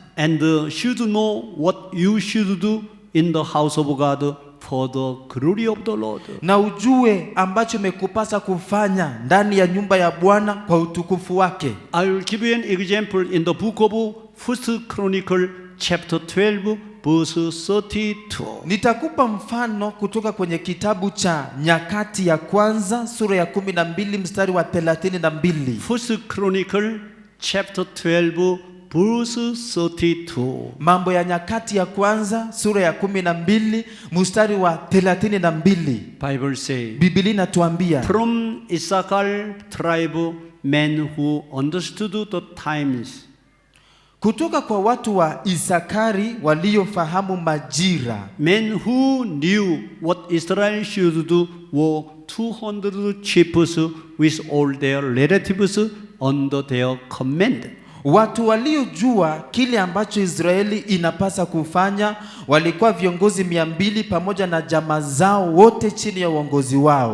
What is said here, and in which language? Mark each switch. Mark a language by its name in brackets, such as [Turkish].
[English] and should know what you should do in the house of God for the glory of the Lord. [Swahili] na ujue ambacho imekupasa kufanya ndani ya nyumba ya Bwana kwa utukufu wake. [English] I will give you an example in the book of 1 Chronicle chapter 12 verse 32. [Swahili] Nitakupa mfano kutoka kwenye kitabu cha Nyakati ya Kwanza sura ya 12 mstari wa 32. [English] 1 Chronicle chapter 12 verse 32. [Swahili] Mambo ya Nyakati ya Kwanza sura ya 12 mstari wa 32. [English] Bible say, [Swahili] Biblia inatuambia, [English] from Issachar tribe, men who understood the times, [Swahili] kutoka kwa watu wa Isakari waliofahamu majira, [English] men who knew what Israel should do, were 200 chiefs with all their relatives under their command. [Swahili] watu waliojua kile ambacho Israeli inapasa kufanya walikuwa viongozi 200 pamoja na jamaa zao wote chini ya uongozi wao.